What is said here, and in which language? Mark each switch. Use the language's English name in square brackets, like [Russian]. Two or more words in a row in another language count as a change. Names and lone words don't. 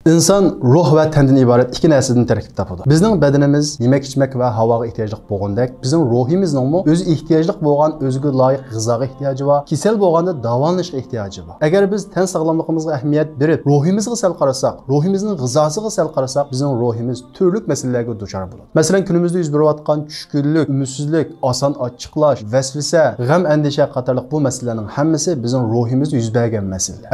[Uzbek] İnsan ruh ve tendan ibaret iki narsadan tarkib topadi. Bizning badanimiz yemek içmek ve havoga ehtiyojli bo'lgandek, bizning ruhimizning o'zi ehtiyojli bo'lgan o'ziga loyiq g'izoga ehtiyoji bor, kasal bo'lganda davolanishga ehtiyoji bor. Agar biz tan sog'lomligimizga ahamiyat berib, ruhimizga sal qarasak, ruhimizning g'izosiga sal qarasak, bizning ruhimiz turli masalalarga duchor bo'ladi. Masalan, kunimizda yuz berayotgan tushkunlik, umidsizlik, oson ochiqlash, vasvasa, g'am, andisha qatorliq bu masalalarning hammasi bizning ruhimizda yuz bergan masalalar.